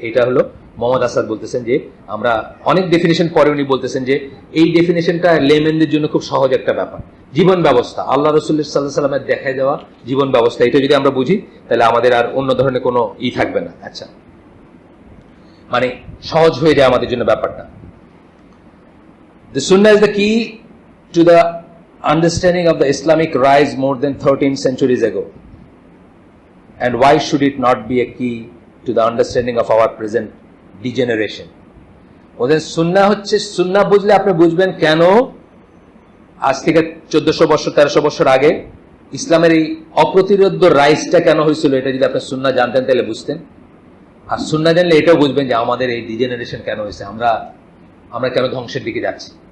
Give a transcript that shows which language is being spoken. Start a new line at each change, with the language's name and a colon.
Bangla: এটা হলো মোহাম্মদ আসাদ বলতেছেন যে আমরা অনেক ডেফিনেশন পরে উনি বলতেছেন যে এই ডেফিনেশনটা লেমেনদের জন্য খুব সহজ একটা ব্যাপার। জীবন ব্যবস্থা, আল্লাহ রাসূলুল্লাহ সাল্লাল্লাহু আলাইহি ওয়াসাল্লামের দেখায় দেওয়া জীবন ব্যবস্থা, এটা যদি আমরা বুঝি তাহলে আমাদের আর অন্য ধরনের কোনো থাকবে না। আচ্ছা, মানে সহজ হয়ে যায় আমাদের জন্য ব্যাপারটা।
English: The Sunnah is the key to the understanding of the Islamic rise more than 13 centuries ago. And why should it not be a key to the understanding of our present degeneration?
Bangla: ওদের সুন্নাহ হচ্ছে, সুন্নাহ বুঝলে আপনি বুঝবেন কেন আজ থেকে 1400 বছর 1300 বছর আগে ইসলামের এই অপ্রতিরোধ রাইজটা কেন হয়েছিল। এটা যদি আপনি সুন্নাহ জানতেন তাহলে বুঝতেন। আর সুন্নাহ জানলে এটাও বুঝবেন যে আমাদের এই ডিজেনারেশন কেন হয়েছে, আমরা কেন ধ্বংসের দিকে যাচ্ছি।